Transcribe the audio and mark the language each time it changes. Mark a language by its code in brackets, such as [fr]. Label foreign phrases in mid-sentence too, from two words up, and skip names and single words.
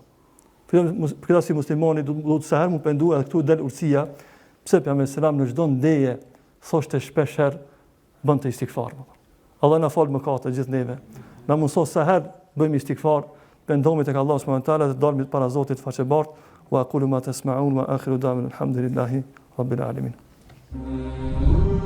[sq] Për këtë si muslimani duhet sa herë mu pendu edhe këtu del urtësia, pse pejgamberi selam në çdo ndeje thoshte shpesh herë bënte istighfar. Allah na fal mëkatet gjithë neve. Na mëson sa herë bëjmë istighfar, pendohemi tek Allah [ar] سبحانه وتعالى, [sq] të dalmi para Zotit faqebart, [ar] وأقول ما تسمعون وآخر دعوانا الحمد لله رب العالمين.